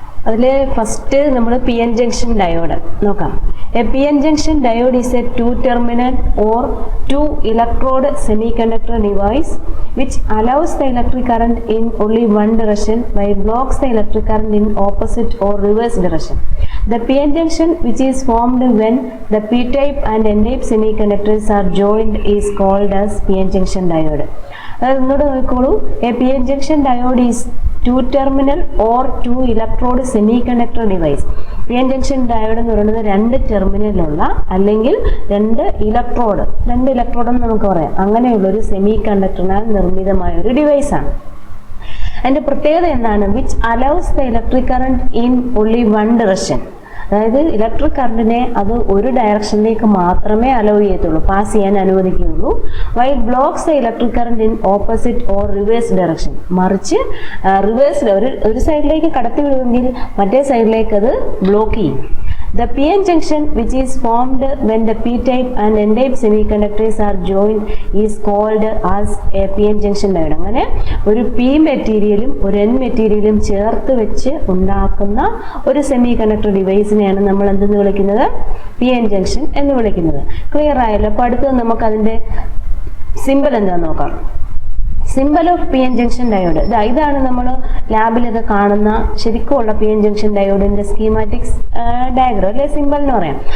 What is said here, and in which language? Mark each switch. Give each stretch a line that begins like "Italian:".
Malayalam: അതിൽ ഫസ്റ്റ് നമ്മൾ P N junction diode നോക്കാം.
English: A P N junction diode is a two terminal or two electrode semiconductor device which allows the electric current in only one direction while blocks the electric current in opposite or reverse direction. The PN junction, which is formed when the p-type and n-type semiconductors are joined, is called as PN junction diode.
Malayalam: അതൊന്നുകൂടെ നോക്കിക്കോളൂ.
English: A P N junction diode is two terminal or two electrode semiconductor device.
Malayalam: P N junction diode എന്ന് പറയുന്നത് രണ്ട് ടെർമിനലുള്ള അല്ലെങ്കിൽ രണ്ട് electrode എന്ന് നമുക്ക് പറയാം, അങ്ങനെയുള്ളൊരു സെമി കണ്ടക്ടറിനാൽ നിർമ്മിതമായ ഒരു ഡിവൈസാണ്. അതിൻ്റെ പ്രത്യേകത എന്താണ്?
English: Which allows the electric current in only one direction.
Malayalam: അതായത് ഇലക്ട്രിക് കറണ്ടിനെ അത് ഒരു ഡയറക്ഷനിലേക്ക് മാത്രമേ അലോ ചെയ്യത്തുള്ളൂ, പാസ് ചെയ്യാൻ അനുവദിക്കുകയുള്ളൂ.
English: While blocks the electric current in opposite or reverse direction.
Malayalam: മറിച്ച് റിവേഴ്സിൽ ഒരു സൈഡിലേക്ക് കടത്തി വിടുമെങ്കിൽ മറ്റേ സൈഡിലേക്ക് അത് ബ്ലോക്ക് ചെയ്യും.
English: The PN junction, which is formed when the p-type and n-type semiconductors are joined, is called as a PN junction diode.
Malayalam: അങ്ങനെ ഒരു p മെറ്റീരിയലും ഒരു n മെറ്റീരിയലും ചേർത്ത് വെച്ച് ഉണ്ടാക്കുന്ന ഒരു സെമി കണ്ടക്ടർ ഡിവൈസിനെയാണ് നമ്മൾ എന്തെന്ന് വിളിക്കുന്നത്? PN ജംഗ്ഷൻ എന്ന് വിളിക്കുന്നത്. ക്ലിയർ ആയല്ലോ? അപ്പോൾ അടുത്തത് നമുക്ക് അതിൻ്റെ സിമ്പിൾ എന്താണെന്ന് നോക്കാം.
English: symbol of P N junction diode
Malayalam: ഇതാണ് നമ്മൾ ലാബിലൊക്കെ കാണുന്ന ശരിക്കുമുള്ള പി എൻ ജംഗ്ഷൻ ഡയോഡിന്റെ സ്കീമാറ്റിക്സ് ഡയഗ്രം അല്ലെ, സിമ്പൽ എന്ന് പറയാം.